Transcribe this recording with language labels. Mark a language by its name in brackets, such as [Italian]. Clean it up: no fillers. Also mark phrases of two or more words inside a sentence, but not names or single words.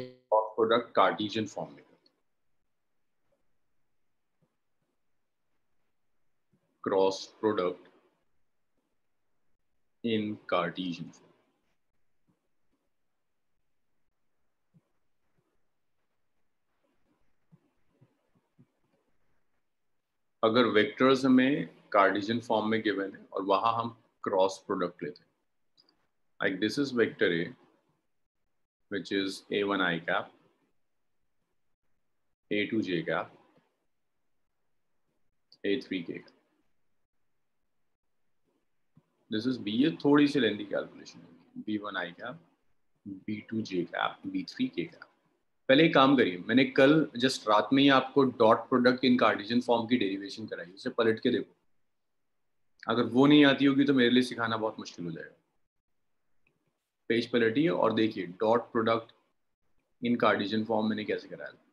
[English] cross product cartesian form [Hindi] में करते हैं, [English] cross product in cartesian form, [Hindi] अगर वेक्टर्स हमें [English] cartesian form [Hindi] में गिवन है और वहां हम [English] cross product [Hindi] लेते हैं, [English] like this is vector a which is a1 I cap, a2 j cap, a3 k cap. This is b, [Hindi] ये थोड़ी सी लेंदी कैलकुलेशन है, [English] b1 I cap, b2 j cap, b3 k cap. [Hindi] पहले एक काम करिए, मैंने कल जस्ट रात में ही आपको [English] dot product in cartesian form [Hindi] की डेरिवेशन कराई, उसे पलट के देखो, अगर वो नहीं आती होगी तो मेरे लिए सिखाना बहुत मुश्किल हो जाएगा। पेज पलटिए और देखिए [English] dot product in cartesian form [Hindi] मैंने कैसे कराया।